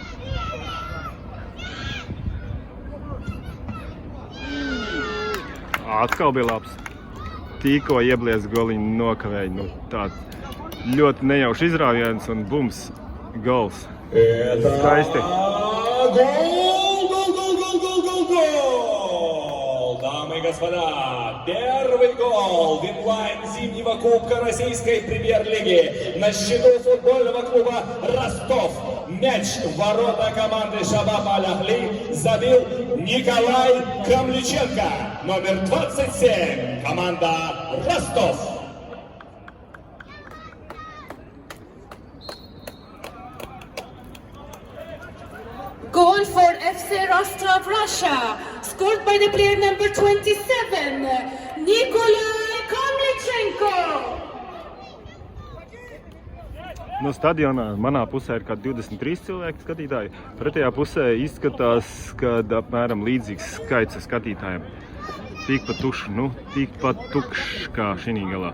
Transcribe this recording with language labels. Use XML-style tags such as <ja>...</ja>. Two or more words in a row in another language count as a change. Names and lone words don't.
<lv>Atkal bija labs. Tikko ieblies goliņu nokavēja. Tāds ļoti nejaušs izrāviens un bums, gols. Skaisti.</lv> <ru>Дамы и господа, первый гол в инлайн зимнего кубка российской премьер-лиги на счету футбольного клуба «Ростов». Мяч в ворота команды «Шабаб Аль-Ахли» забил Николай Камличенко, номер 27, команда «Ростов».</ru> <en>Goal for FC Rostov, Russia, scored by the player number 27, Nikolai Kamlichenko.</en> <lv>No stadionā manā pusē ir kādi 23 cilvēki skatītāji. Pretējā pusē izskatās, ka apmēram līdzīgs skaits skatītājiem. Tikpat tukšs kā šī galā.</lv>